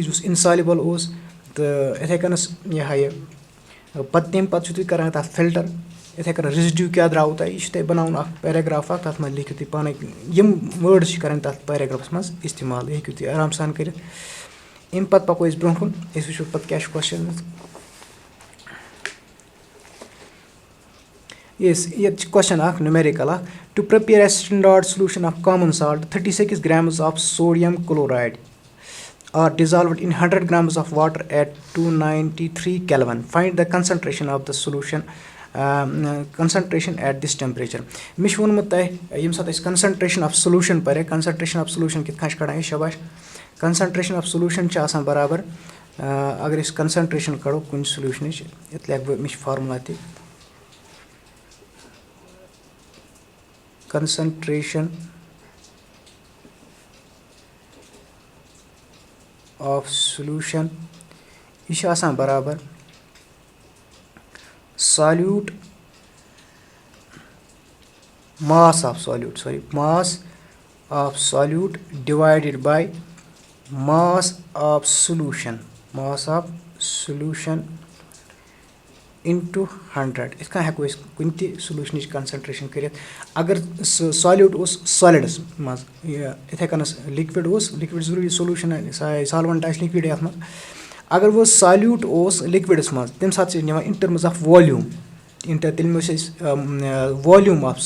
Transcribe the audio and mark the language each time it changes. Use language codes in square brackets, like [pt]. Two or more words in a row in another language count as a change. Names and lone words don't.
[ks] یُس اِنسالِبٕل اوس تہٕ یِتھٕے کٔنۍ یہِ پَتہٕ تَمہِ پَتہٕ چھُو تُہۍ کَران تَتھ فِلٹَر یِتھٕے کٔنۍ ریٚزِڈیوٗ کیٛاہ درٛاوٕ تۄہہِ یہِ چھُ تۄہہِ بَناوُن اَکھ پیراگراف اکھ تَتھ منٛز لیکھِو تُہۍ پانَے یِم وٲڈٕز چھِ کَرٕنۍ تَتھ پیراگرافَس منٛز اِستعمال یہِ ہیٚکِو تُہۍ آرام سان کٔرِتھ اَمہِ پَتہٕ پَکو أسۍ برونٛہہ کُن أسۍ وٕچھو پَتہٕ کیاہ چھُ کوسچن ییٚتہِ چھِ کوسچن اکھ نومیرِکل اکھ [en] to prepare a standard solution of common salt 36 grams of sodium chloride are dissolved in 100 grams of water at 293 Kelvin. Find the concentration of the solution concentration at this temperature. [ks] مےٚ چھُ ووٚنمُت تۄہہِ ییٚمہِ ساتہٕ أسۍ [en] concentration of solution [ks] پَرِ [en] concentration of solution [ks] کِتھ کٔنۍ چھِ کَڑان أسۍ شاباش [en] concentration of solution [ks] چھِ آسان برابر اگر أسۍ concentration کَڑو کُنہِ سولوٗشنٕچ یَتھ لیکھٕ بہٕ مےٚ چھِ فارمولا تہِ [en] concentration of solution [ks] یہِ چھِ آسان برابر [en] solute mass of solute divided by mass of solution [ks] into 100 یِتھ کٔنۍ ہٮ۪کو أسۍ کُنہِ تہِ سولوٗشنٕچ کَنسنٹریشن کٔرِتھ اگر سُہ سالوٗٹ اوس سالِڈس منٛز یِتھٕے کٔنۍ لِکوِڈ اوس لِکوِڈ ضروٗری سولوٗشن سالوَنٹ آسہِ لِکوِڈٕے اَتھ منٛز اگر وۄنۍ سالوٗٹ اوس لِکوِڈس منٛز تَمہِ ساتہٕ چھِ أسۍ نِوان [en] in terms of volume [ks] تیٚلہِ وٕچھ أسۍ والیوٗم